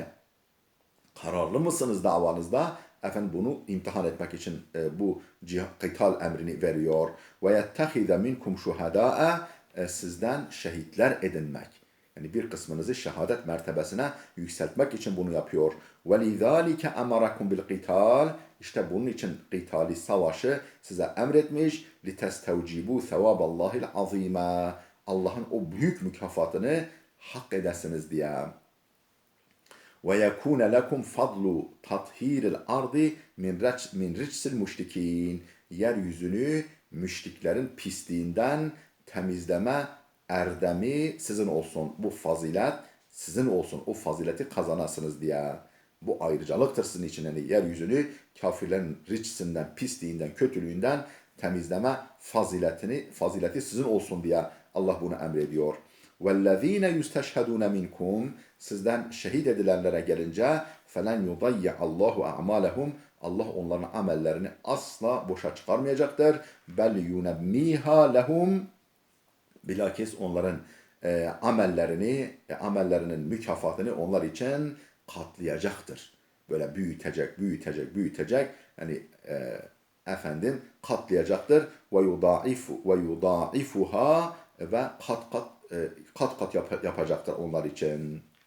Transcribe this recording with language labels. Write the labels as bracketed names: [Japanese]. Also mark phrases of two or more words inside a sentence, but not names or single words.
[Turkish] Kararlı mısınız davanızda? Efendim bunu imtihan etmek için bu kıtal emrini veriyor. [Arabic] ويتخذ منكم شهداء [Turkish] sizden şehitler edinmek. Yani bir kısmınızı şehadet mertebesine yükseltmek için bunu yapıyor. [Arabic] وَلِذَٰلِكَ اَمَرَكُمْ بِالْقِتَالِ [Turkish] İşte bunun için kıtali savaşı size emretmiş. [Arabic] لِتَسْتَوْجِبُوا ثَوَابَ اللّٰهِ الْعَظِيمَ [Turkish] Allah'ın o büyük mükafatını hak edesiniz diye. [Arabic] وَيَكُونَ لَكُمْ فَضْلُ تَطْهِيرِ الْاَرْضِ min رِجْسِ الْمُشْرِك۪ينَ [Turkish] Yeryüzünü müşriklerin pisliğinden temizleme erdemi sizin olsun. Bu fazilet sizin olsun. O fazileti kazanasınız diye. Bu ayrıcalıktır sizin için. Yani yeryüzünü kafirlerin ricsinden, pisliğinden, kötülüğünden temizleme fazileti sizin olsun diye Allah bunu emrediyor. [Arabic] وَالَّذ۪ينَ يُسْتَشْهَدُونَ مِنْكُمْ [Turkish] Sizden şehit edilenlere gelince [Arabic] فَلَنْ يُضَيَّعَ اللّٰهُ أَعْمَالَهُمْ [Turkish] Allah onların amellerini asla boşa çıkarmayacaktır. [Arabic] بَلْ يُنَمِّيهَا لَهُمْ [Turkish] Bilakis onların amellerinin mükafatını onlar için katlayacaktır. Böyle büyütecek. Yani katlayacaktır. وَيُضَاعِفُهَا ve kat yapacaktır onlar için.